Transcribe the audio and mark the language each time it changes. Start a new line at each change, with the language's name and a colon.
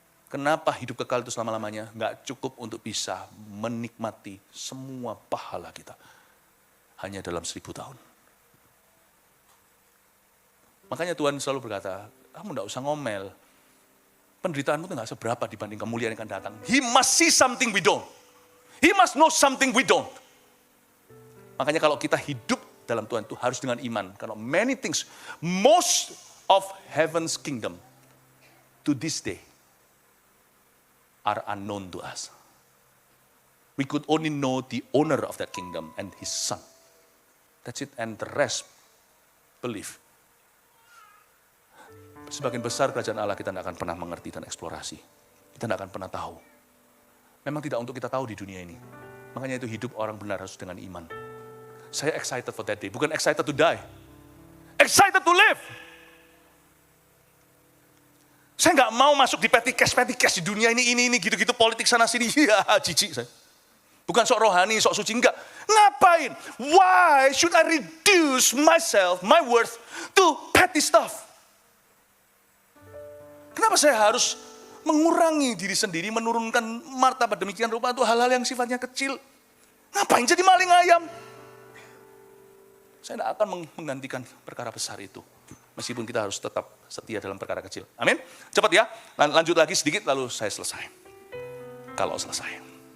Indonesian: Kenapa hidup kekal itu selama-lamanya? Nggak cukup untuk bisa menikmati semua pahala kita. Hanya dalam 1000 tahun. Makanya Tuhan selalu berkata, kamu nggak usah ngomel. Penderitaanmu itu nggak seberapa dibanding kemuliaan yang akan datang.
English: He must see something we don't. He must know something we don't.
Indonesian: Makanya kalau kita hidup dalam Tuhan itu harus dengan iman. Karena
English: many things, most of heaven's kingdom to this day are unknown to us. We could only know the owner of that kingdom and his son. That's it, and the rest, believe.
Indonesian: Sebagian besar kerajaan Allah kita tidak akan pernah mengerti dan eksplorasi. Kita tidak akan pernah tahu. Memang tidak untuk kita tahu di dunia ini. Makanya itu hidup orang benar harus dengan iman.
English: Saya excited for that day, bukan excited to die. Excited to live.
Indonesian: Saya nggak mau masuk di petty cash di dunia ini, gitu-gitu politik sana sini. Ya, jijik saya. Bukan sok rohani, sok suci, enggak. Ngapain?
English: Why should I reduce myself, my worth to petty stuff?
Indonesian: Kenapa saya harus mengurangi diri sendiri, menurunkan martabat demikian rupa untuk hal-hal yang sifatnya kecil? Ngapain jadi maling ayam? Saya tidak akan menggantikan perkara besar itu. Meskipun kita harus tetap setia dalam perkara kecil. Amin. Cepat ya, lanjut lagi sedikit lalu saya selesai. Kalau selesai.